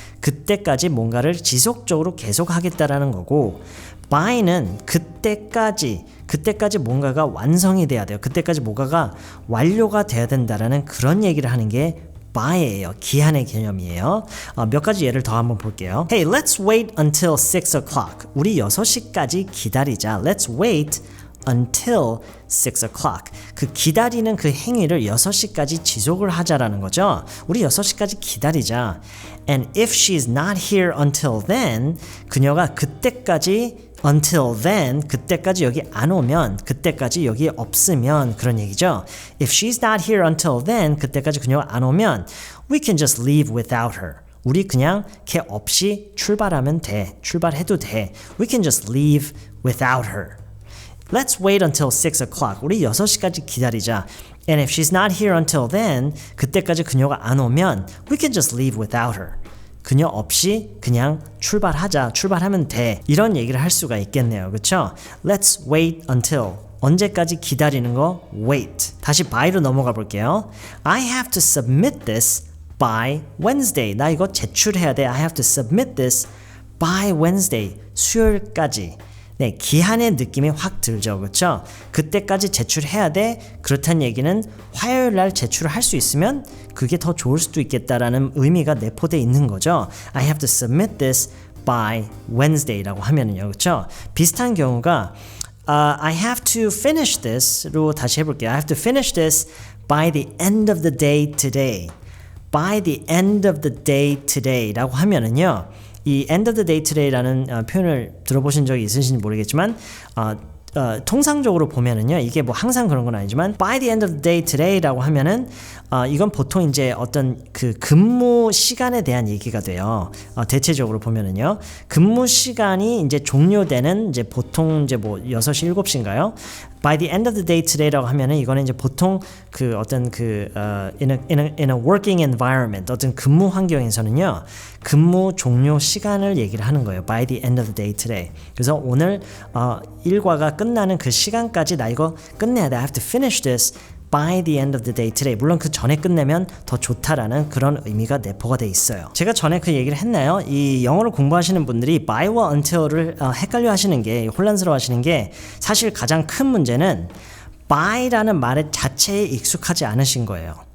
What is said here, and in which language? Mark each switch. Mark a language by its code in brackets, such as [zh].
[ko] 그때까지 뭔가를 지속적으로 계속하겠다라는 거고, by는 그때까지 뭔가가 완성이 돼야 돼요. 그때까지 뭔가가 완료가 돼야 된다라는 그런 얘기를 하는 게 by예요. 기한의 개념이에요. 몇 가지 예를 더 한번 볼게요. [en] Hey, let's wait until 6 o'clock. [ko] 우리 6시까지 기다리자. [en] Let's wait until 6 o'clock. [ko] 그 기다리는 그 행위를 6시까지 지속을 하자라는 거죠. 우리 6시까지 기다리자. [en] And if she's not here until then, [ko] 그녀가 그때까지 [en] until then, [ko] 그때까지 여기 안 오면, 그때까지 여기 없으면, 그런 얘기죠. [en] If she's not here until then, [ko] 그때까지 그녀가 안 오면 [en] we can just leave without her. [ko] 우리 그냥 걔 없이 출발하면 돼. 출발해도 돼. [en] We can just leave without her. Let's wait until 6 o'clock. [ko] 우리 6시까지 기다리자. [en] And if she's not here until then, [ko] 그때까지 그녀가 안 오면 [en] we can just leave without her. [ko] 그녀 없이 그냥 출발하면 돼. 이런 얘기를 할 수가 있겠네요. 그렇죠? [en] Let's wait until. [ko] 언제까지 기다리는 거? wait. 다시 by로 넘어가 볼게요. [en] I have to submit this by Wednesday. [ko] 나 이거 제출해야 돼. [en] I have to submit this by Wednesday. [ko] 수요일까지. 네, 기한의 느낌이 확 들죠. 그렇죠? 그때까지 제출해야 돼. 그렇다는 얘기는 화요일 날 제출을 할 수 있으면 그게 더 좋을 수도 있겠다라는 의미가 내포되어 있는 거죠. [en] I have to submit this by Wednesday [ko] 라고 하면은요. 그렇죠? 비슷한 경우가 [en] I have to finish this [ko] 로 다시 해볼게요. [en] I have to finish this by the end of the day today. by the end of the day today [ko] 라고 하면은요. 이 end of the day today라는 표현을 들어보신 적이 있으신지 모르겠지만 통상적으로 보면은요 이게 뭐 항상 그런 건 아니지만 [en] by the end of the day today [ko] 라고 하면은 이건 보통 이제 어떤 그 근무 시간에 대한 얘기가 돼요. 대체적으로 보면은요 근무 시간이 이제 종료되는 이제 보통 이제 뭐 6시 7시인가요? [en] By the end of the day today [ko] 라고 하면은 이거는 이제 보통 그 어떤 그 [en] in a working environment [ko] 어떤 근무 환경에서는요 근무 종료 시간을 얘기를 하는 거예요. [en] By the end of the day today. [ko] 그래서 오늘 일과가 끝나는 그 시간까지 나 이거 끝내야 돼. [en] I have to finish this by the end of the day today. [ko] 물론 그 전에 끝내면 더 좋다라는 그런 의미가 내포가 돼 있어요. 제가 전에 그 얘기를 했나요? 이 영어를 공부하시는 분들이 by와 until을 헷갈려 하시는 게 혼란스러워 하시는 게 사실 가장 큰 문제는 by라는 말 자체에 익숙하지 않으신 거예요.